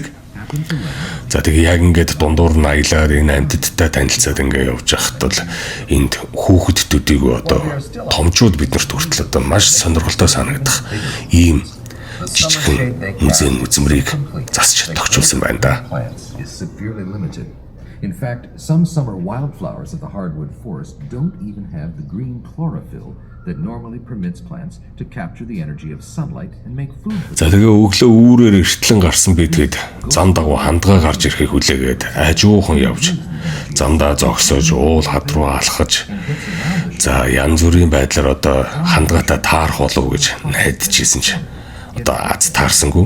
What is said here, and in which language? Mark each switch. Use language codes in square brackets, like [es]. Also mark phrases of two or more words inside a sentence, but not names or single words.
[mn] За тэгээ яг ингээд дундуур нь аялаад энэ амьтдтай танилцаад ингээд явж байхад бол энд хүүхэдүүдийг одоо томчууд биднэрт хүртэл одоо маш сонирхолтой санагдах ийм жижигхэн музейн үзмэрийг засч тогтчулсан байна да. [en] In fact, some summer wildflowers of the hardwood forest don't even have the green chlorophyll that normally permits plants to capture the energy of sunlight and make food. [mn] За тэгээ өглөө үүрээр эртлэн гарсан бидгээд зам дагуу хандгаа гарч ирэхийг хүлээгээд ажуухан явж замдаа зогсоож уул хад руу алхаж за янз бүрийн байдлаар одоо хандгаатай таарах болов гэж найдажсэн ч одоо аз таарсангүй.